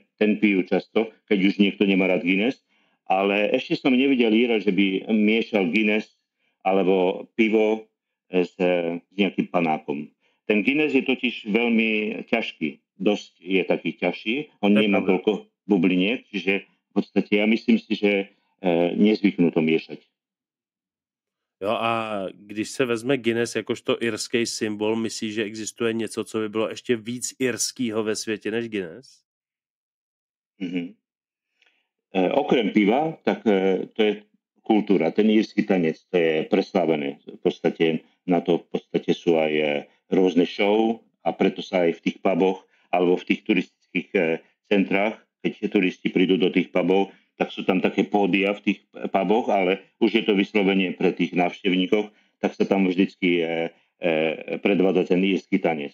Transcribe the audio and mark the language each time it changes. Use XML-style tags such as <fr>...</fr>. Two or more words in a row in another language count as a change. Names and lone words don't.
<sk>ten pijú často, keď už niekto nemá rád Guinness, ale ešte som nevidel Íra, že by miešal Guinness alebo pivo s nejakým panákom. Ten Guinness je totiž veľmi ťažký, dosť je taký ťažší, on nemá toľko bubliniek, čiže v podstate ja myslím si, že nezvyknú to miešať.</sk> <cs>Jo, a když se vezme Guinness jakožto irský symbol, myslíš, že existuje něco, co by bylo ještě víc irskýho ve světě než Guinness?</cs> <sk>Okrem piva, tak to je kultúra. Ten írsky tanec, to je preslávené. V podstate na to v podstate sú aj rôzne show a preto sa aj v tých puboch alebo v tých turistických centrách, keď turisti prídu do tých pubov, tak sú tam také pódia v tých puboch, ale už je to vyslovene pre tých návštevníkov, tak sa tam vždycky predvádza ten írsky tanec.</sk>